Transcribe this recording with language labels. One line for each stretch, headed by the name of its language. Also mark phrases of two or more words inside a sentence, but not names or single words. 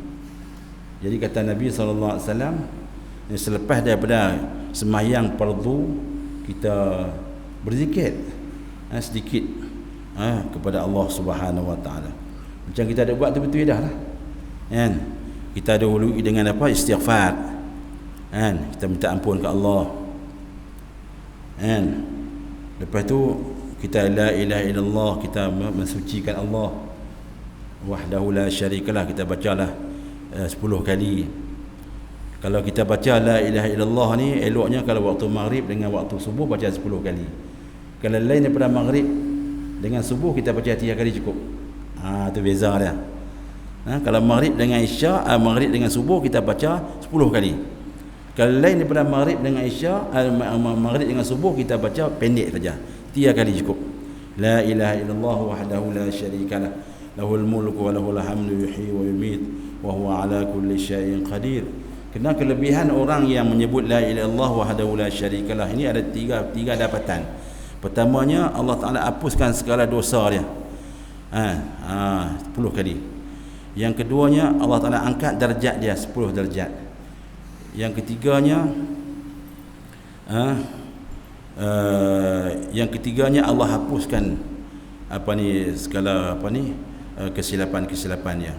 Malay: Jadi kata Nabi SAW, selepas daripada sembahyang fardu kita berzikir sedikit kepada Allah
Arabic: سبحانه وتعالى.
Malay: Macam kita ada buat tu betul dah lah. Kan? Kita dahului dengan apa? Istighfar. Kan? Kita minta ampun ke Allah. Kan? Lepas tu kita
Arabic: لا إله إلا الله,
Malay: kita mensucikan Allah
Arabic: وحده لا شريك له,
Malay: kita bacalah 10 kali. Kalau kita baca
Arabic: لا إله إلا الله
Malay: ni eloknya kalau waktu maghrib dengan waktu subuh baca 10 kali. Kalau lain daripada maghrib dengan subuh kita baca 3 kali cukup. Tu beza dia. Kalau maghrib dengan isya, maghrib dengan subuh kita baca 10 kali. Kalau lain daripada maghrib dengan isya, maghrib dengan subuh kita baca pendek saja, 3 kali cukup.
Arabic: لا إله إلا الله وحده لا شريك له، له الملك وله الحمد يحيي ويميت وهو على كل شيء قدير. Kena kelebihan orang yang menyebut لا إله إلا الله وحده لا شريك له ini ada tiga dapatan. Pertamanya Allah Taala hapuskan segala dosa dia. 10 kali. Yang keduanya Allah Taala angkat darjat dia 10 darjat. Yang ketiganya Allah hapuskan segala kesilapan-kesilapannya.